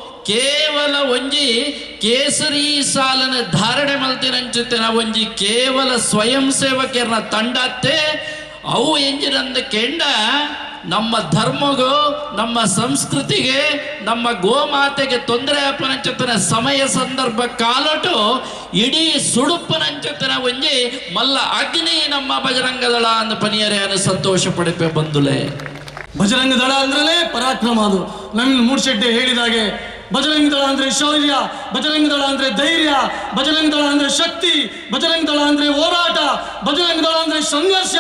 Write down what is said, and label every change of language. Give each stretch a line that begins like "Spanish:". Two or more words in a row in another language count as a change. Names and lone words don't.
Tulu: ಕೇವಲ ಒಂಜಿ ಕೇಸರಿ ಸಾಲನ ಧಾರಣೆ ಮಲ್ತಿನಂಚುತ್ತಿನ ಒಂಜಿ ಕೇವಲ ಸ್ವಯಂ ಸೇವಕರನ್ನ ತಂಡತ್ತೆ ಅವು ಎಂಜಿನಂದ ಕೆಂಡ ನಮ್ಮ ಧರ್ಮಗೂ ನಮ್ಮ ಸಂಸ್ಕೃತಿಗೆ ನಮ್ಮ ಗೋಮಾತೆಗೆ ತೊಂದರೆ ಅಪ್ಪನಂಚುತ್ತಿನ ಸಮಯ ಸಂದರ್ಭ ಕಾಲಟು ಇಡೀ ಸುಡುಪ್ಪನಂಚುತ್ತಿನ ಒಂಜಿ ಮಲ್ಲ ಅಗ್ನಿ ನಮ್ಮ ಬಜರಂಗ ದಳ ಅಂದ ಪನಿಯರೇ ಅನ್ನು ಸಂತೋಷ ಪಡಿಪೆ ಬಂದುಲೆ.
Kannada: ಬಜರಂಗ ದಳ ಅಂದ್ರೇ ಪರಾಕ್ರಮ. ಅದು ನವೀನ್ ಮೂಡ್ಶೆಟ್ಟಿ ಹೇಳಿದಾಗೆ ಬಜರಂಗ ದಳ ಅಂದ್ರೆ ಶೌರ್ಯ, ಬಜರಂಗ ದಳ ಅಂದ್ರೆ ಧೈರ್ಯ, ಬಜರಂಗ ದಳ ಅಂದ್ರೆ ಶಕ್ತಿ, ಬಜರಂಗ ದಳ ಅಂದ್ರೆ ಹೋರಾಟ, ಬಜರಂಗ ದಳ ಅಂದ್ರೆ ಸಂಘರ್ಷ.